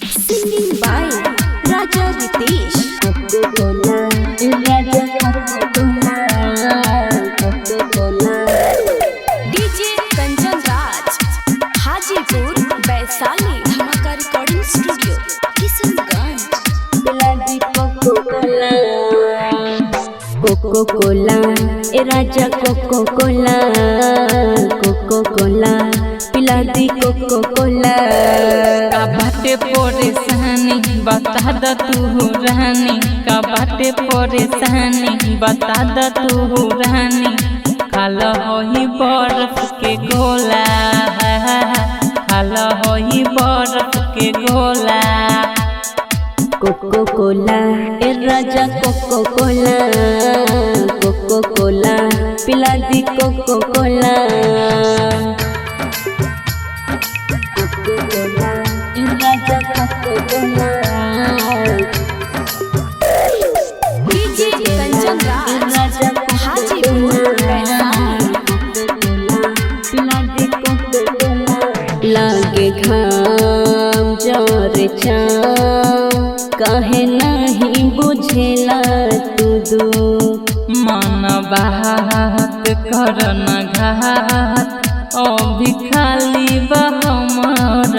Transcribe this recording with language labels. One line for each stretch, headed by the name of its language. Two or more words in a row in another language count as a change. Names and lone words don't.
English: Singing by Raja Ritesh.
Bhojpuri: कोका-कोला, राजा कोका-कोला, कोका-कोला.
English: DJ Kanchan Raj, Hajipur, Vaishali, Dhamaka Recording Studio, Kishanganj.
Bhojpuri: पिलादी कोका-कोला, कोका-कोला, राजा कोका-कोला, कोका-कोला. पिलादी कोका-कोला का बाटे परेशानी बता द तू रानी का बाटे परेशानी बता द तू रानी खाला होई बर्फ के गोला खाला होई बर्फ के गोला कोका-कोला ए राजा कोका-कोला कोका-कोला पिलादी कोका-कोला Raja Coca-Cola.
English: DJ Kanchan Raj, Hajipur, Vaishali, Coca-Cola.
Bhojpuri: लागे घाम जोरे चाम काहे नहीं बुझेला तू दू मन बात कर न घात अभी खाली बहमरा